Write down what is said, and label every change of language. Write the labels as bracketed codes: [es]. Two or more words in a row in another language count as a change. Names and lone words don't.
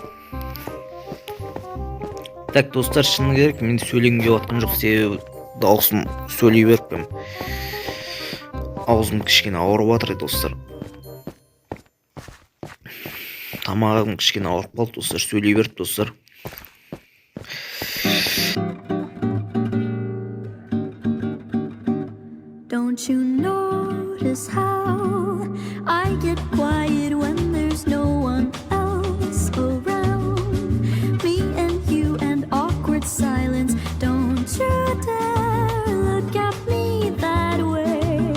[kk] Так достар, шыны керек, мен сөйлегім келіп жатқан жоқ, себебі дауысым сөйлей беріппін. Аузым кішкене ауырып жатыр достар. Тамағым кішкене ауырып қалды достар, сөйлей беріп достар. [en] Don't you notice how I get quiet when there's no one else around? Me and you and awkward silence. Don't you dare look at me that way.